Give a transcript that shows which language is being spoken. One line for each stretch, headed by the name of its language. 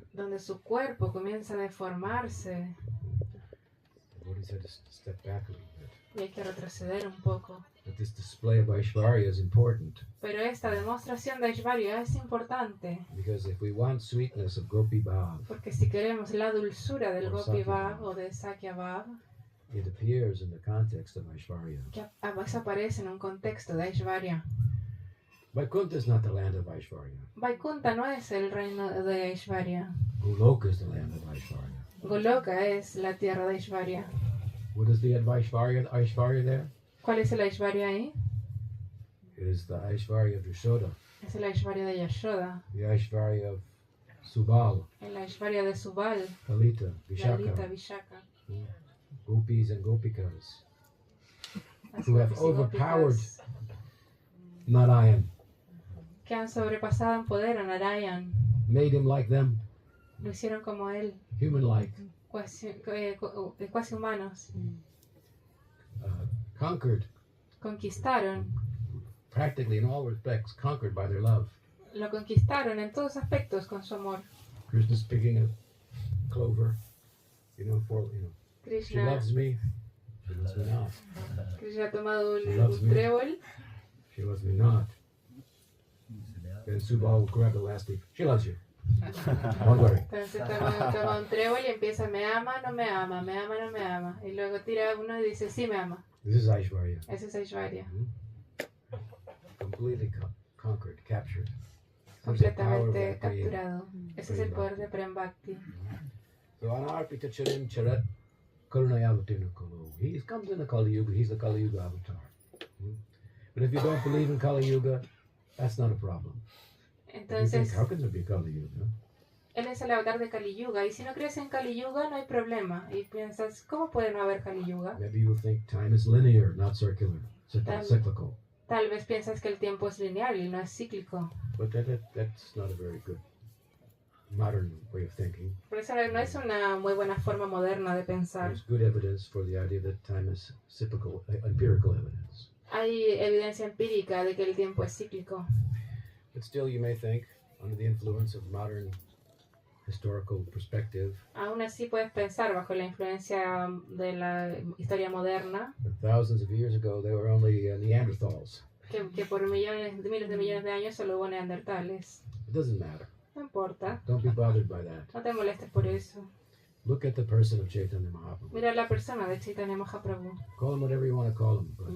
Spanish: donde su cuerpo comienza a deformarse.
English: The devotees had to step back a little bit.
Spanish: y hay que retroceder un poco.
English: But this display of Aishvarya is important
Spanish: Pero esta demostración de Aishvarya es importante,
English: because if we want sweetness of Gopi Bhav,
Spanish: porque si queremos la dulzura del O Gopi Sakya Bhav Bhav. o de Sakya Bhav,
English: it appears in the context of Aishvarya.
Spanish: que aparece en un contexto de Aishvarya.
English: Vaikuntha is not the land of Aishvarya.
Spanish: Vaikunta no es el reino de Aishvarya.
English: Goloka is the land of Aishvarya.
Spanish: Goloka es la tierra de Aishvarya.
English: What is the Aishvarya there?
Spanish: ¿Cuál es el Aishvarya ahí?
English: It is the Aishvarya of Yashoda,
Spanish: Es el Aishvarya de Yashoda,
English: the Aishvarya of Subal,
Spanish: el Aishvarya de Subal,
English: Lalita,
Spanish: Lalita,
English: Vishaka. Gopis and Gopikas,
Spanish: Las
English: Who have
Spanish: gopis y
English: overpowered
Spanish: gópicas
English: Narayan,
Spanish: que han sobrepasado en poder a Narayan,
English: made him like them,
Spanish: lo hicieron como él,
English: human-like,
Spanish: cuasi humanos,
English: conquered,
Spanish: conquistaron,
English: practically in all respects, conquered by their love.
Spanish: lo conquistaron en todos aspectos con su amor.
English: Krishna's picking a clover, she
Spanish: Krishna,
English: loves me, she loves me not.
Spanish: Krishna ha tomado
English: She loves
Spanish: un
English: me.
Spanish: trébol,
English: She loves me not. Then Subal will grab the last leaf. She loves you. Don't worry.
Spanish: entonces toma un trébol y empieza, me ama, no me ama, me ama, no me ama. Y luego tira uno y dice, sí me ama.
English: This is Aishvarya.
Spanish: Ese es Aishvarya,
English: Completely conquered, captured. This is the power of that Prem.
Spanish: capturado. Ese es el poder de Prem Bhakti.
Sanskrit: So Anarpita Charim Charat Karunayavatina Kalo.
English: He comes in the Kali Yuga. He's the Kali Yuga avatar. But if you don't believe in Kali Yuga, that's not a problem. You think,
Spanish: Entonces,
English: how can there be Kali Yuga?
Spanish: él es el avatar de Kali Yuga. Y si no crees en Kali Yuga, no hay problema. Y piensas, ¿cómo puede no haber Kali Yuga?
English: Maybe you think time is linear, not circular, cyclical.
Spanish: Tal vez piensas que el tiempo es lineal y no es cíclico.
English: But that's not a very good modern way of thinking.
Spanish: Por eso no es una muy buena forma moderna de pensar.
English: There's good evidence for the idea that time is cyclical, empirical evidence.
Spanish: Hay evidencia empírica de que el tiempo es cíclico.
English: But still, you may think, under the influence of modern historical perspective,
Spanish: Aún así puedes pensar bajo la influencia de la historia moderna
English: that thousands of years ago they were only Neanderthals.
Spanish: que por miles de millones de años solo hubo neandertales.
English: It doesn't matter.
Spanish: No importa,
English: Don't be bothered by that.
Spanish: no te molestes por eso.
English: Look at the person of Chaitanya Mahaprabhu.
Spanish: Mira a la persona de Chaitanya Mahaprabhu.
English: Call him whatever you want to call him, but